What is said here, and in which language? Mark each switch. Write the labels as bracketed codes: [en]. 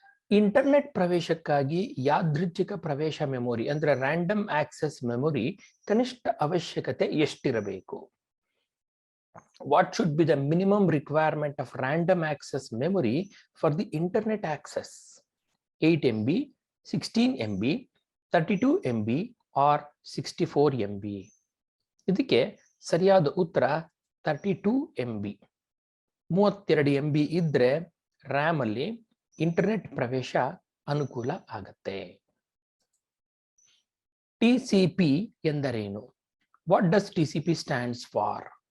[kn] Internet ಪ್ರವೇಶಕ್ಕಾಗಿ ಯಾದೃಚ್ಛಿಕ ಪ್ರವೇಶ memory ಅಂದ್ರೆ ರ್ಯಾಂಡಮ್ ಆಕ್ಸೆಸ್ ಮೆಮೊರಿ ಕನಿಷ್ಠ ಅವಶ್ಯಕತೆ ಎಷ್ಟಿರಬೇಕು? [en] What should be the minimum requirement of random access memory for the internet access? 8 MB, 16 MB, 32 MB or 64 MB? [kn] ಇದಕ್ಕೆ ಸರಿಯಾದ ಉತ್ತರ 32 MB. 32 MB ಇದ್ರೆ ರ್ಯಾಮ್ ಅಲ್ಲಿ ಇಂಟರ್ನೆಟ್ ಪ್ರವೇಶ ಅನುಕೂಲ ಆಗತ್ತೆ. [en] TCP [kn] ಎಂದರೇನು? [en] What does TCP stands for?